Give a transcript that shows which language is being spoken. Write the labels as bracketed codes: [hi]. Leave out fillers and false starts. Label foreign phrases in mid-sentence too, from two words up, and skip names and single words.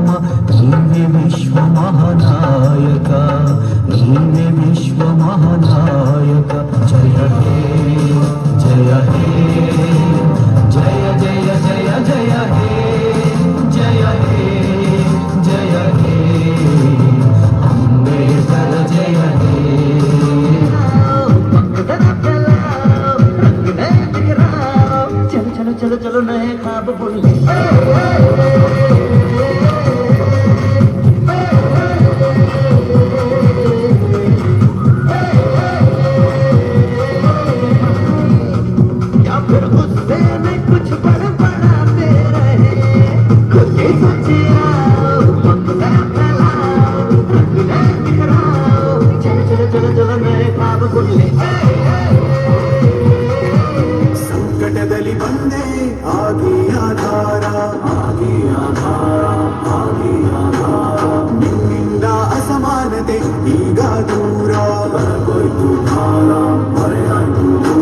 [kn] ನೀವೆ ವಿಶ್ವ ಮಹಾನಾಯಕ, ನೀವೆ ವಿಶ್ವ ಮಹಾನಾಯಕ. ಜಯ ಹೇ ಜಯ ಹೇ ಜಯ ಜಯ ಜಯ ಜಯ ಹೇ ಜಯ ಹೇ ಜಯ ಹೇ ಅಂಬೇಡ್ಕರ ಜಯ ಹೇ. [hi] चलो चलो चलो नए ख्वाब बोले. या फिर गुस्से में कुछ बड़बड़ाते रहे, खुद ही सोचे आओ, मकसद फैलाओ, रंगीले बिखराओ. चलो चलो चलो चलो नए ख्वाब बोले. [kn] ಸಂಕಟದಲ್ಲಿ ಬಂದೆ ಆಗಿ ಆಧಾರ, ಆಗಿ ಆಧಾರ, ಆಗಿ ಆಧಾರ. ನಿನ್ನಿಂದ ಅಸಮಾನತೆ ಈಗ ದೂರ, ಬರಗೋಯ್ತು ಭಾರ, ಹೊರೆಯಾಯ್ತು